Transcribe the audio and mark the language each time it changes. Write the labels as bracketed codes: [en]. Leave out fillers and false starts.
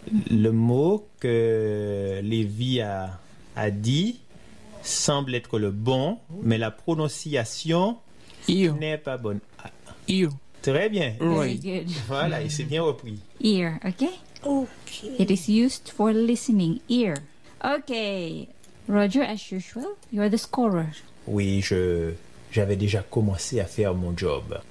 [fr] Le mot que Levi a dit semble être le bon, mais la prononciation [en] ear. [fr] N'est pas bonne. [en] Ear. [fr] Très bien. [en] Very good. [fr] Voilà, il s'est bien repris. [en] Ear, okay? Okay. It is used for listening. Ear. Okay. Roger, as usual, you are the scorer. [fr] Oui, j'avais déjà commencé à faire mon job.